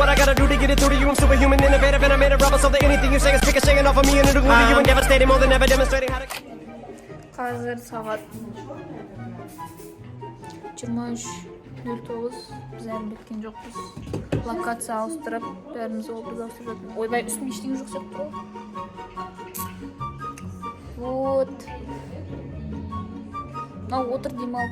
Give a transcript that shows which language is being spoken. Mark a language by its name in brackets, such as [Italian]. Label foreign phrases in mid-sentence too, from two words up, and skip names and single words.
[English] What I gotta do to get it through to you? I'm superhuman, innovative, and I made a rubber so that anything you say is picking off of me and it'll glue to you and devastating more than ever demonstrating how to. [Kazakh] Қазір сағат 23:09. Біз әлі біткен жоқпыз. Локация ауыстырып, бәріміз образ ауыстырып жатырмыз. Ойбай, үстімде ештеңе жоқ сияқты ғой. Вот. Мынау отыр демалып.